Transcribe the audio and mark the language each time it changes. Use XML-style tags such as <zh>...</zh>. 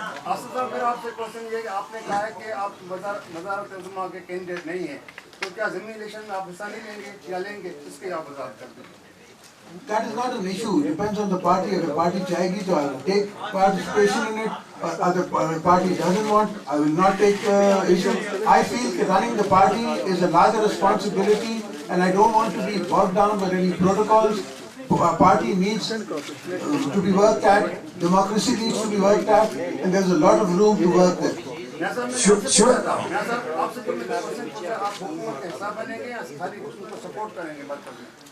<hi>आसिफ साहब, मेरा आपसे क्वेश्चन ये है कि आपने कहा है कि आप वज़ारत-ए-आज़मा के कैंडिडेट नहीं हैं, तो क्या ज़मीनी इलेक्शन में आप हिस्सा नहीं लेंगे या लेंगे, इसकी आप वज़ाहत कर दीजिए.</hi> <en>That is not an issue. It depends on the party. If the party</en> <hi>chahegi,</hi> <en>so I will take participation in it. Or other party doesn't want, I will not take issue. I feel that running the party is a larger responsibility, and I don't want to be bogged down by any protocols. Our party needs to be worked at. Democracy needs to be worked at, and there's a lot of room to work there. Sure.</en> <hi>आपसे तो मैं question पूछा, आप हुकूमत का हिस्सा बनेंगे या खाली उसको सपोर्ट करेंगे मरकज में?</hi>